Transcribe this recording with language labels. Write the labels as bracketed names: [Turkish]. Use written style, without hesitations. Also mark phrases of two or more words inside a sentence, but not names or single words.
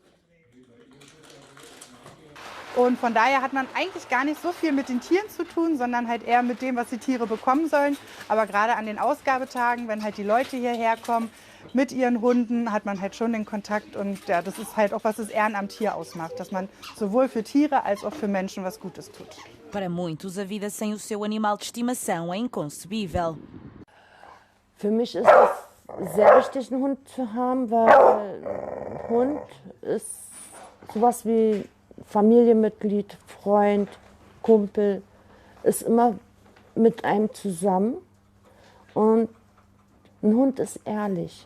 [German] Und von daher hat man eigentlich gar nicht so viel mit den Tieren zu tun, sondern halt eher mit dem, was die Tiere bekommen sollen. Aber gerade an den Ausgabetagen, wenn halt die Leute hierher kommen, mit ihren Hunden hat man halt schon den Kontakt und ja, das ist halt auch, was das Ehrenamt hier ausmacht, dass man sowohl für Tiere als auch für Menschen was Gutes tut. [Portuguese] Para muitos, a vida sem o seu animal de estimação é inconcebível. [German] Für mich ist es sehr wichtig, einen Hund zu haben, weil ein Hund ist sowas wie Familienmitglied, Freund, Kumpel, ist immer mit einem zusammen und ein Hund ist ehrlich.